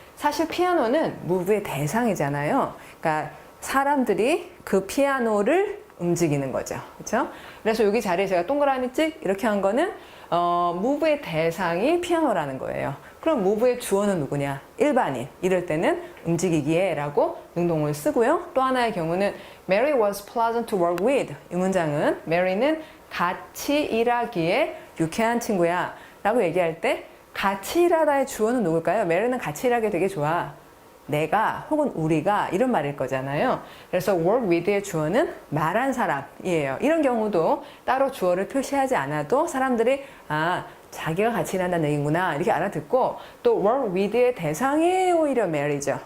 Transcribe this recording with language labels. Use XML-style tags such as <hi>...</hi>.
<ko>사실 피아노는 move의 대상이잖아요. 그러니까 사람들이 그 피아노를 움직이는 거죠. 그렇죠? 그래서 여기 자리에 제가 동그라미 찍 이렇게 한 거는 move의 대상이 피아노라는 거예요. 그럼 move의 주어는 누구냐? 일반인. 이럴 때는 움직이기에 라고 능동을 쓰고요. 또 하나의 경우는</ko> <en>Mary was pleasant to work with.</en> <ko>이 문장은 Mary는 같이 일하기에 유쾌한 친구야 라고 얘기할 때 같이 일하다의 주어는 누굴까요? Mary는 같이 일하기 되게 좋아. 내가 혹은 우리가 이런 말일 거잖아요. 그래서 work with의 주어는 말한 사람이에요. 이런 경우도 따로 주어를 표시하지 않아도 사람들이 자기가 같이 일한다는 얘기구나 이렇게 알아듣고, 또 work with의 대상이 오히려 Mary죠.</ko>